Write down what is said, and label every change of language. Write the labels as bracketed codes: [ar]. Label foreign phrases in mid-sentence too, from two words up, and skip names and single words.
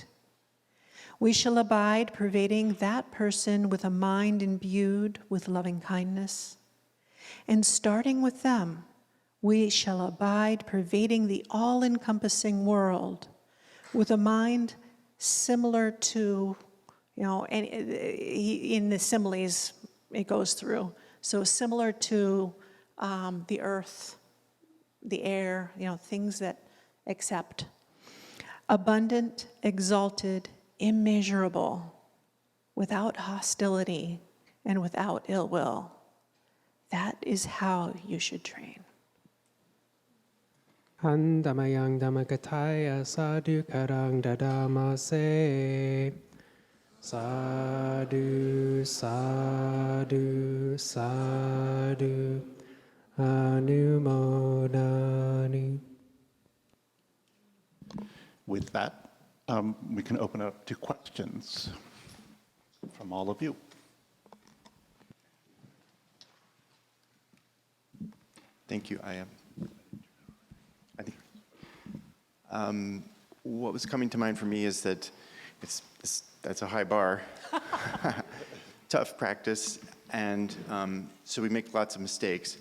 [en] We shall abide pervading that person with a mind imbued with loving kindness, and starting with them, we shall abide pervading the all-encompassing world with a mind similar to, and in the similes it goes through, so similar to the earth, the air, things that accept. Abundant, exalted, immeasurable, without hostility and without ill will. That is how you should train. [pi] Handamayang Dhammakataya Sadhu Karang Dadamase. Sadhu, sadhu, sadhu, anumodani. [en] With that, we can open up to questions from all of you. Thank you, Ayya. I think what was coming to mind for me is that that's a high bar, tough practice, and so we make lots of mistakes.